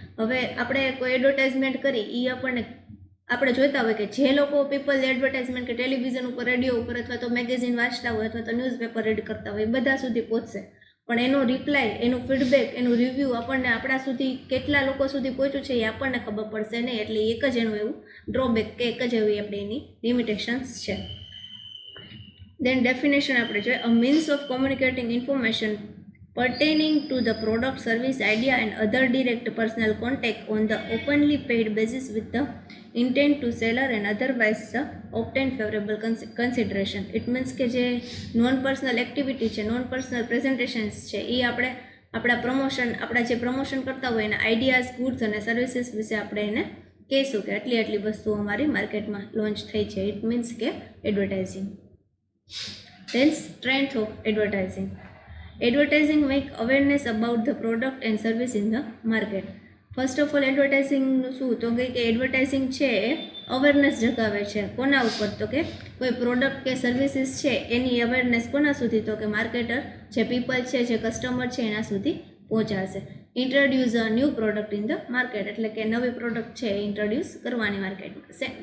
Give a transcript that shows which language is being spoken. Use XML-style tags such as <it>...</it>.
<gu>હવે આપણે કોઈ એડવર્ટાઇઝમેન્ટ કરી એ આપણે જોઈતા હોય કે જે લોકો પીપલ એડવર્ટાઇઝમેન્ટ કે ટેલિવિઝન ઉપર, રેડિયો ઉપર અથવા તો મેગેઝિન વાંચતા હોય અથવા તો ન્યૂઝપેપર રીડ કરતા હોય, બધા સુધી પહોંચશે. પણ એનો રિપ્લાય, એનું ફીડબેક, એનું રિવ્યૂ આપણને આપણા સુધી કેટલા લોકો સુધી પહોંચ્યું છે એ આપણને ખબર પડશે નહીં. એટલે એક જ એનું એવું ડ્રોબેક કે એક જ એવી આપણે એની લિમિટેશન્સ છે. દેન ડેફિનેશન આપણે જોઈએ.</gu> <en>A means of communicating information pertaining to the product, service, idea and other direct personal contact on the openly paid basis with the intent to seller and otherwise obtain favorable consideration. It means</en> <gu>કે જે non personal activity છે, non personal presentations છે એ આપણે આપણા જે promotion કરતા હોય એના આઈડિયાઝ, ગુડ્સ અને સર્વિસીસ વિશે આપણે એને કહીશું કે આટલી વસ્તુઓ અમારી માર્કેટમાં લોન્ચ થઈ છે.</gu> <en>It means કે advertising. Then strength of advertising. Advertising make awareness about the product and service in the market. First of all</en> <gu>એડવર્ટાઇઝિંગનું શું તો કે એડવર્ટાઇઝિંગ છે એ અવેરનેસ જગાવે છે. કોના ઉપર તો કે કોઈ પ્રોડક્ટ કે સર્વિસીસ છે એની અવેરનેસ કોના સુધી તો કે માર્કેટર, જે પીપલ છે, જે કસ્ટમર છે એના સુધી પહોંચાડશે.</gu> <en>Introduce a new product in the market.</en> <gu>એટલે કે નવી પ્રોડક્ટ છે એ ઇન્ટ્રોડ્યુસ કરવાની માર્કેટમાં.</gu>